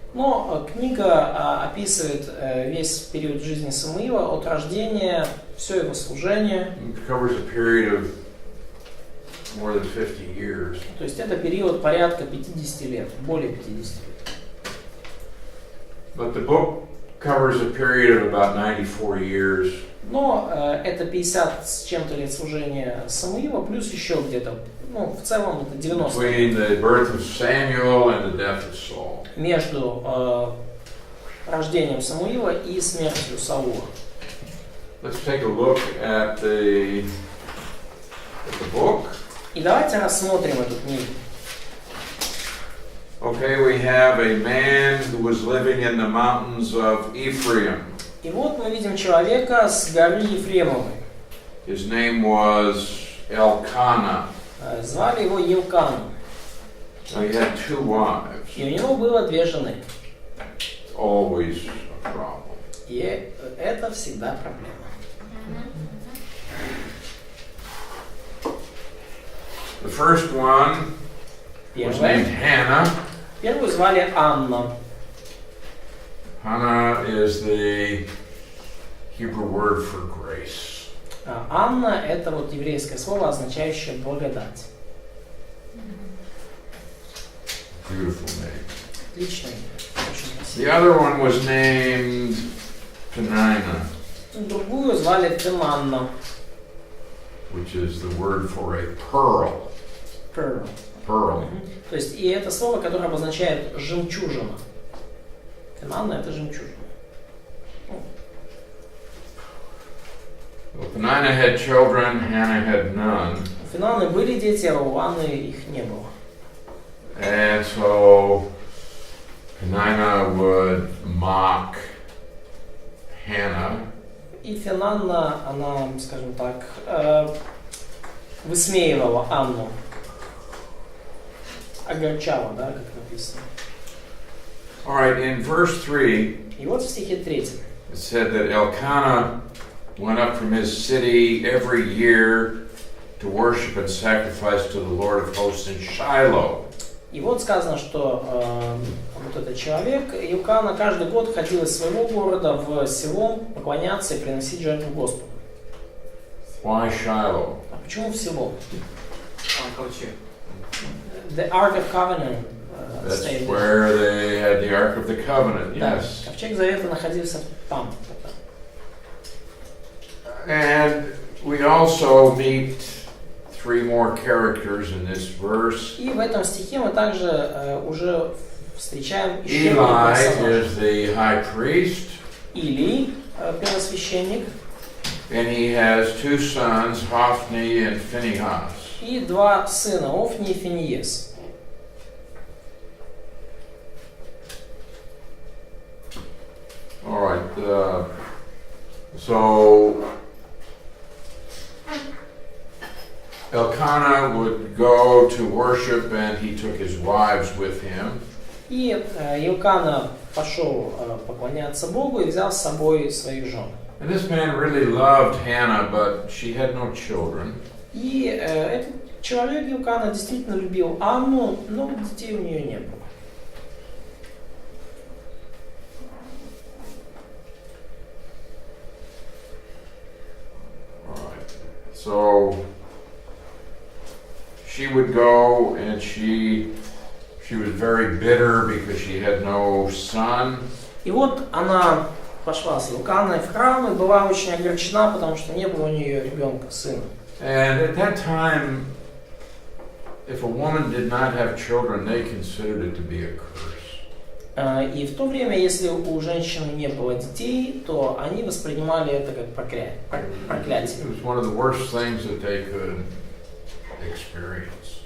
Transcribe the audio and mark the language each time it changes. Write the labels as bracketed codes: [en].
[ru] Но книга описывает весь период жизни Самуила от рождения, все его служение. [en] It covers a period of more than 50 years. [ru] То есть это период порядка 50 лет, более 50 лет. [en] But the book covers a period of about 94 years. [ru] Но это 50 с чем-то лет служения Самуила, плюс еще где-то, в целом это 90. [en] Between the birth of Samuel and the death of Saul. [ru] Между рождением Самуила и смертью Саула. [en] Let's take a look at the book. [ru] И давайте рассмотрим эту книгу. [en] Okay, we have a man who was living in the mountains of Ephraim. [ru] И вот мы видим человека с горы Ефремовой. [en] His name was Elkanah. [ru] Звали его Елкан. [en] So he had 2 wives. [ru] И у него было 2 жены. [en] Always a problem. [ru] И это всегда проблема. [en] The first one was named Hannah. [ru] Первую звали Анна. [en] Hannah is the Hebrew word for grace. [ru] Анна — это вот еврейское слово, означающее благодать. [en] Beautiful name. [ru] Отличное имя, очень красивое. [en] The other one was named Penina, [ru] Другую звали Пенанна. [en] which is the word for a pearl. Pearl. Pearl. [ru] То есть, и это слово, которое обозначает жемчужина. Пенанна — это жемчужина. [en] Well, Penina had children, Hannah had none. [ru] У Пенанны были дети, а у Анны их не было. [en] And so Penina would mock Hannah. [ru] И Пенанна, она, скажем так, высмеивала Анну. Огорчала, да, как написано. [en] All right, in verse 3, [ru] И вот в стихе 3. [en] it said that Elkanah went up from his city every year to worship and sacrifice to the Lord of hosts in Shiloh. [ru] И вот сказано, что вот этот человек, Елкана, каждый год ходил из своего города в село поклоняться и приносить жертву Господу. [en] Why Shiloh? [ru] А почему в село? Там ковчег. [en] The Ark of Covenant That's stayed there. where they had the Ark of the Covenant, [ru] Да, [en] yes. [ru] ковчег Завета находился там. [en] And we also meet 3 more characters in this verse. [ru] И в этом стихе мы также уже встречаем еще [en] Eli [ru] персонажа. [en] is the high priest, [ru] Илий, первосвященник, [en] and he has 2 sons, Hophni and Phinehas. [ru] и 2 сына, Офни и Финиес. [en] All right, so Elkanah would go to worship, and he took his wives with him. [ru] И Елкана пошел поклоняться Богу и взял с собой своих жен. [en] And this man really loved Hannah, but she had no children. [ru] И этот человек Елкана действительно любил Анну, но детей у нее не было. [en] All right. So she would go, and she was very bitter because she had no son. [ru] И вот она пошла с Елканой в храм и была очень огорчена, потому что не было у нее ребенка, сына. [en] And at that time, if a woman did not have children, they considered it to be a curse. [ru] И в то время, если у женщины не было детей, то они воспринимали это как проклятие. [en] It was one of the worst things that they could experience.